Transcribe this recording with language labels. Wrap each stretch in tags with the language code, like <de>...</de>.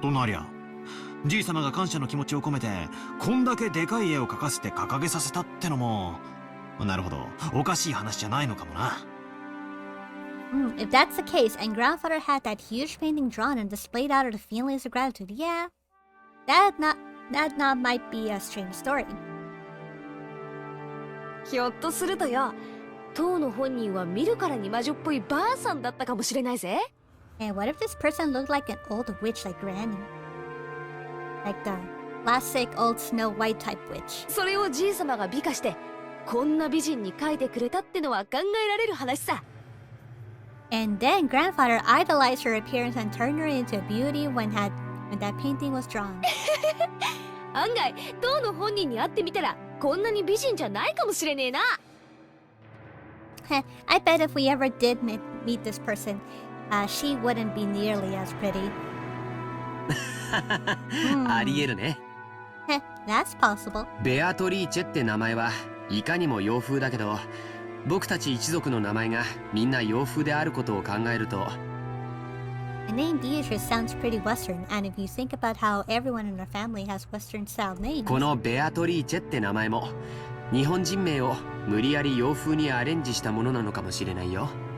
<ja>となりゃ、じい様が感謝の気持ちを込めてこんだけでかい絵を描かせて掲げさせたってのも、なるほど、おかしい話じゃないのかもな。</ja> <en>If that's the case, and grandfather had that huge painting drawn and displayed out of the feelings of gratitude, yeah, that might be a strange story.</en> <ja>ひょっとするとよ、当の本人は見るからに魔女っぽいばあさんだったかもしれないぜ。</ja> <en>And what if this person looked like an old witch like Granny? Like the classic old Snow White type witch.</en> <ja>それをじいさまが美化して、こんな美人に描いてくれたってのは考えられる話さ。</ja> <en>And then grandfather idolized her appearance and turned her into a beauty when that painting was drawn.</en> <ja>案外、当の本人に会ってみたら、こんなに美人じゃないかもしれねえな。</ja> <en>I bet if we ever did meet this person, she wouldn't be nearly as pretty.</en> <ja>ありえるね。</ja> <en>That's possible.</en> <ja>ベアトリーチェって名前はいかにも洋風だけど、僕たち一族の名前がみんな洋風であることを考えると、</ja> <en>The name Beatrice sounds pretty Western, and if you think about how everyone in our family has Western-style names...</en> <ja>このベアトリーチェって名前も日本人名を無理やり洋風にアレンジしたものなのかもしれないよ。</ja>